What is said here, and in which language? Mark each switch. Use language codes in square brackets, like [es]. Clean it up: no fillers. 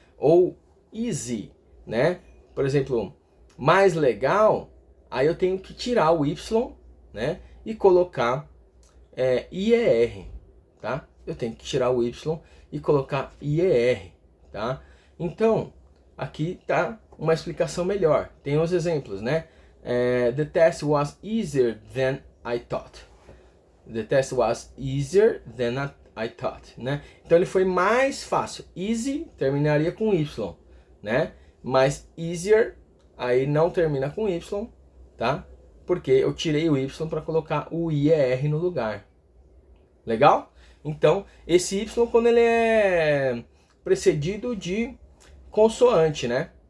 [pt] Ou easy, né? Por exemplo, mais legal, aí eu tenho que tirar o Y, né? E colocar IER, tá? Eu tenho que tirar o Y e colocar IER, tá? Então, aqui tá uma explicação melhor. Tem os exemplos, né? [en] The test was easier than I thought. The test was easier than I thought, né? [pt] Então ele foi mais fácil. Easy terminaria com Y, né? Mas easier aí não termina com Y, tá? Porque eu tirei o Y para colocar o IER no lugar. Legal? Então, esse Y quando ele é precedido de consoante, né?